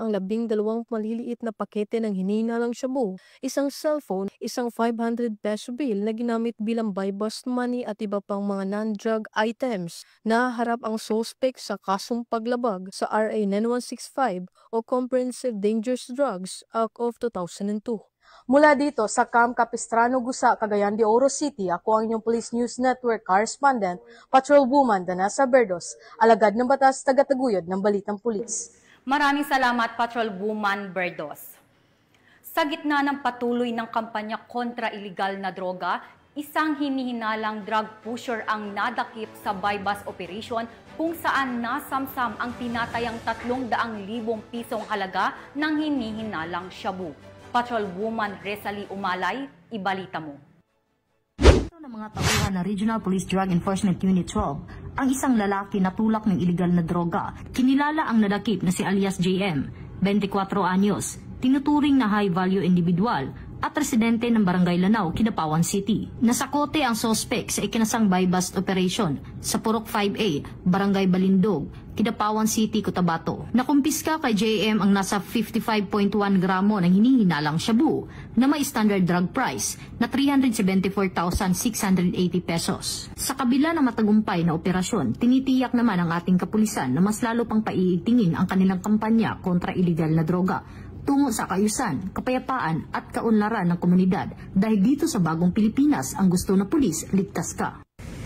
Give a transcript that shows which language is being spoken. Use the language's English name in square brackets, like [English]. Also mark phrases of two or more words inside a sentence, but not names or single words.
[Filipino] ang 12 maliliit na pakete ng hinihinalang shabu, isang cellphone, isang 500 peso bill na ginamit bilang [English] buy-bust money [Filipino] at iba pang mga [English] non-drug items. [Filipino] Naharap ang suspect sa kasong paglabag sa RA 9165 o Comprehensive Dangerous Drugs Act of 2002. Mula dito sa Camp Capistrano, Gusa, Cagayan de Oro City, ako ang inyong Police News Network correspondent, Patrolwoman Danessa Berdos, alagad ng batas, tagataguyod ng balitang pulis. Maraming salamat, Patrolwoman Berdos. Sa gitna ng patuloy ng kampanya kontra iligal na droga, isang hinihinalang drug pusher ang nadakip sa [English] buy-bust operation [Filipino] kung saan nasamsam ang tinatayang 300,000 pisong halaga ng hinihinalang shabu. Patrolwoman Resalie Umalay, ibalita mo. Ito ng mga tauhan ng Regional Police Drug Enforcement Unit 12, ang isang lalaki na tulak ng iligal na droga. Kinilala ang nadakip na si alias JM, 24 anyos, tinuturing na [English] high-value individual [Filipino] at residente ng Barangay Lanao, Kidapawan City. Nasakote ang suspect sa ikinasang [English] buy-bust operation [Filipino] sa Purok 5A, Barangay Balindog, Kidapawan City, Cotabato. Nakumpiska kay JM ang nasa 55.1 gramo ng hinihinalang shabu na may [English] standard drug price [Filipino] na 374,680 pesos. Sa kabila ng matagumpay na operasyon, tinitiyak naman ang ating kapulisan na mas lalo pang paiitingin ang kanilang kampanya kontra iligal na droga tungo sa kaayusan, kapayapaan at kaunlaran ng komunidad dahil dito sa bagong Pilipinas ang gusto na pulis, ligtas ka.